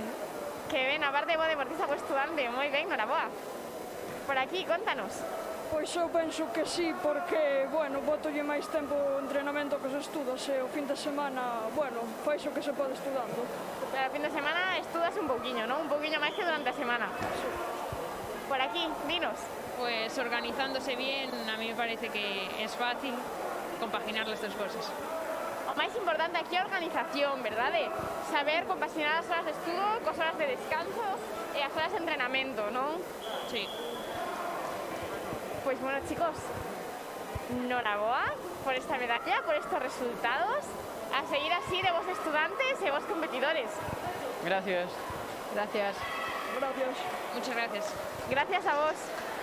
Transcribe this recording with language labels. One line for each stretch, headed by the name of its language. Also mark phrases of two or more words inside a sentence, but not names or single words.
Galician: Que ben, aparte bo deportista bo estudante, moi ben, noraboa. Por aquí, contanos. Pois eu penso que sí, porque, bueno, botolle máis tempo o entrenamento que se estudas e o fin de semana, bueno, fai o que se pode estudando. Pero o fin de semana estudas un pouquiño, non? Un pouquiño máis que durante a semana. Sí. Por aquí, dinos.
Spanish: Pues organizándose bien, a mí me parece que es fácil compaginar las dos cosas.
Galician: O máis importante aquí é a organización, verdade? Saber compaxinar as horas de estudo cos horas de descanso e as horas de entrenamento, non? Sí. Pois bueno, chicos, Noraboa por esta medalla,
Spanish: por estos resultados. A seguir así de vos estudiantes y vos competidores. Gracias. Gracias. Gracias. Muchas gracias. Gracias a vos.